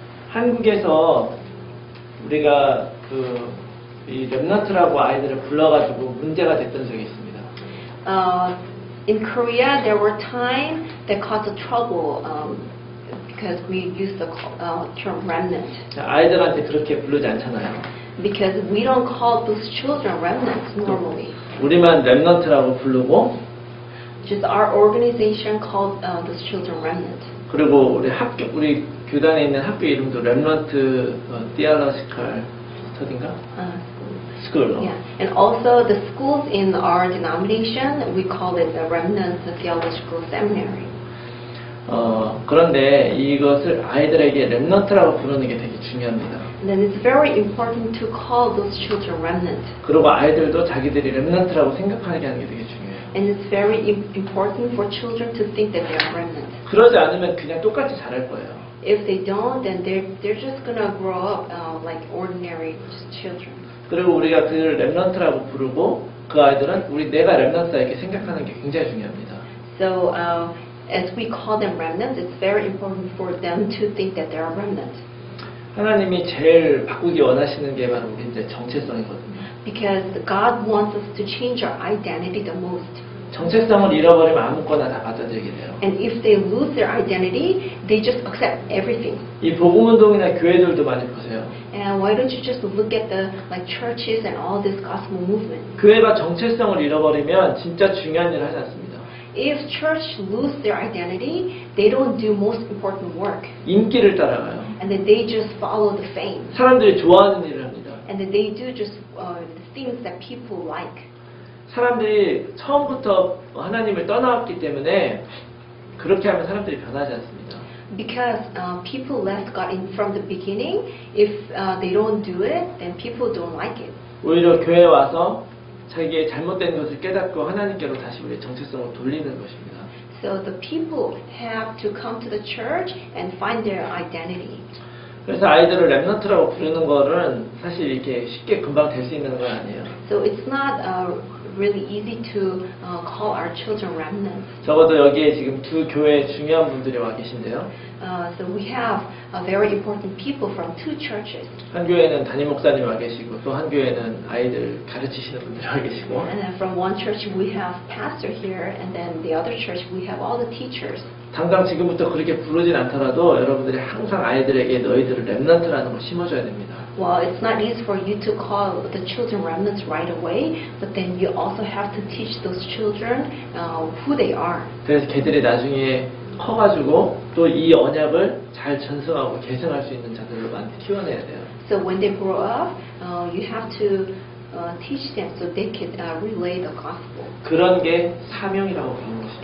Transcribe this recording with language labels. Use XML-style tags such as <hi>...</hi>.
<ko>한국에서 우리가 이 렘넌트라고 아이들을 불러가지고 문제가 됐던 적이 있습니다.</ko> <en>In Korea, there were times that caused trouble because we used the term remnant.</en> <ko>아이들한테 그렇게 부르지 않잖아요.</ko> <en>Because we don't call those children remnants normally.</en> <ko>우리만 렘넌트라고 부르고,</ko> <en>Just our organization called those children remnant.</en> <ko>그리고 우리 교단에 있는 학교 이름도 렘넌트 디알러지컬 스터디인가?</ko> <en>School. Yeah, and also the schools in our denomination, we call it the Remnant Theological Seminary.</en> <ko>그런데 이것을 아이들에게 렘넌트라고 부르는 게 되게 중요합니다.</ko> <en>And then it's very important to call those children remnant.</en> <ko>그리고 아이들도 자기들이 렘넌트라고 생각하게 하는 게 되게 중요해요.</ko> <en>And it's very important for children to think that they are remnant.</en> <ko>그러지 않으면 그냥 똑같이 자랄 거예요.</ko> <en>If they don't, then they're just gonna grow up like ordinary children.</en> <ko>그리고 우리가 그 렘넌트라고 부르고 그 아이들은 내가 렘넌트다 이렇게 생각하는 게 굉장히 중요합니다.</ko> <en>So as we call them remnants, it's very important for them to think that they are remnant.</en> <ko>하나님이 제일 바꾸기 원하시는 게 바로 우리 이제 정체성이거든요.</ko> <en>Because God wants us to change our identity the most.</en> <ko>정체성을 잃어버리면 아무거나 다 받아들이게 돼요.</ko> <en>And if they lose their identity, they just accept everything.</en> <ko>이 복음운동이나 교회들도 많이 보세요.</ko> <en>And why don't you just look at the like churches and all this gospel movement?</en> <ko>교회가 정체성을 잃어버리면 진짜 중요한 일을 하지 않습니다.</ko> <en>If church lose their identity, they don't do most important work.</en> <ko>인기를 따라가요.</ko> <en>And then they just follow the fame.</en> <ko>사람들이 좋아하는 일을 합니다.</ko> <en>And then they do just the things that people like.</en> <ko>사람들이 처음부터 하나님을 떠나왔기 때문에 그렇게 하면 사람들이 변하지 않습니다.</ko> <en>Because people left God in from the beginning. If they don't do it, then people don't like it.</en> <ko>오히려 교회에 와서 자기의 잘못된 것을 깨닫고 하나님께로 다시 우리의 정체성을 돌리는 것입니다.</ko> <en>So the people have to come to the church and find their identity.</en> <ko>그래서 아이들을 렘넌트라고 부르는 거는 사실 이렇게 쉽게 금방 될 수 있는 건 아니에요.</ko> <en>So it's not really easy to call our children remnants.</en> <ko>적어도 여기에 지금 두 교회 중요한 분들이 와 계신데요.</ko> <en>So we have very important people from two churches.</en> <ko>한 교회는 담임 목사님 와 계시고 또 한 교회는 아이들 가르치시는 분들이 와 계시고.</ko> <en>And then from one church we have pastor here, and then the other church we have all the teachers.</en> <ko>당장 지금부터 그렇게 부르진 않더라도 여러분들이 항상 아이들에게 너희들을 렘넌트라는 걸 심어줘야 됩니다.</ko> <en>Well, it's not easy for you to call the children remnants right away, but then you also have to teach those children who they are.</en> <ko>그래서 걔들이 나중에 커가지고 또 이 언약을 잘 전승하고 계승할 수 있는 자들로 많이 키워내야 돼요.</ko> <en>So when they grow up, you have to teach them so they can relay the gospel.</en> <ko>그런 게 사명이라고 부르는 것입니다.</ko>